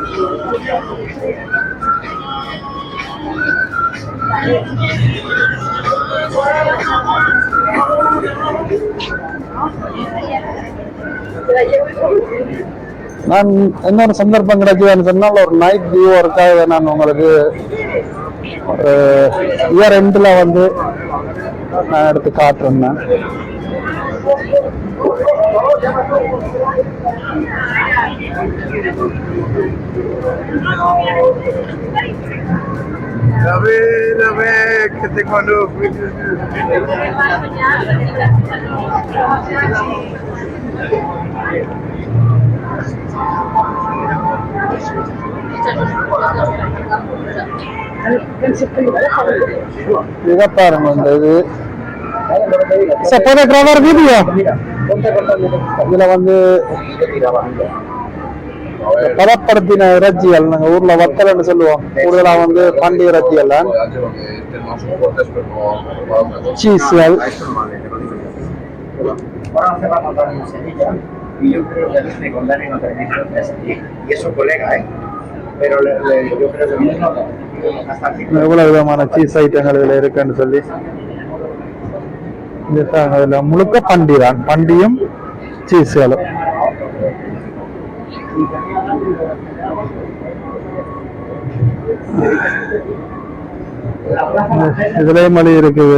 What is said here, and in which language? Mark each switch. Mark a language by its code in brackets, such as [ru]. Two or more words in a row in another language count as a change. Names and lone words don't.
[ta] நான் இன்னொரு சந்தர்ப்பம் கிடைக்குதுன்னு சொன்னால் ஒரு [en] night view [ta] இருக்காது. நான் உங்களுக்கு [en] year end [ta] வந்து நான் எடுத்து காட்டுறேன். Que te cuando இதை பாருங்க. இந்த இது [en] photographer video [ta] இதுல வந்து பதப்படுத்தின இறைச்சிகள் நாங்க ஊர்ல வத்தல்னு சொல்லுவோம். கூடுதலா வந்து பண்டி இறைச்சிகள், சீஸ்கள். [es] Y yo creo que me contaron otra vez y es un colega, pero yo creo que hasta [ta] எவ்வளவு விதமான [en] cheese items [ta] இதுல இருக்குன்னு சொல்லி இதுல முழுக்க பண்டி தான், பண்டியும் சீஸ்களும். இதுலயும் மொழி இருக்குது.